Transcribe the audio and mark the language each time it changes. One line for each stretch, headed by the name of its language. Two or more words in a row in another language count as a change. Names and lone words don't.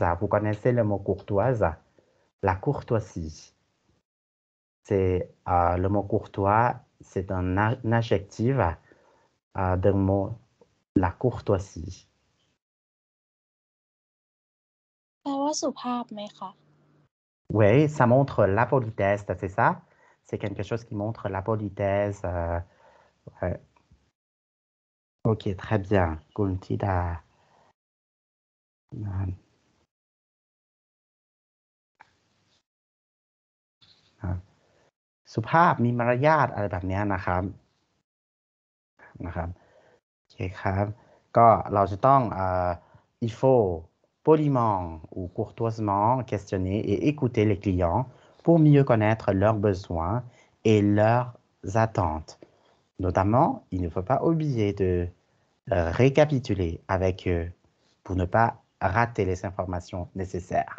French: Vous connaissez le mot courtoise? La courtoisie. C'est le mot courtois, c'est un adjectif d'un mot, la courtoisie.
Thai: แปลว่าสุภาพไหมคะ
French: Oui, ça montre la politesse, c'est ça? C'est quelque chose qui montre la politesse. Ouais. Ok, très bien. Kuntida.
Thai: สุภาพมีมารยาทอะไรแบบนี้นะครับโอเคครับก็เราจะต้อง
French: il faut poliment ou courtoisement questionner et écouter les clients pour mieux connaître leurs besoins et leurs attentes. Notamment, il ne faut pas oublier de récapituler avec eux pour ne pas rater les informations nécessaires.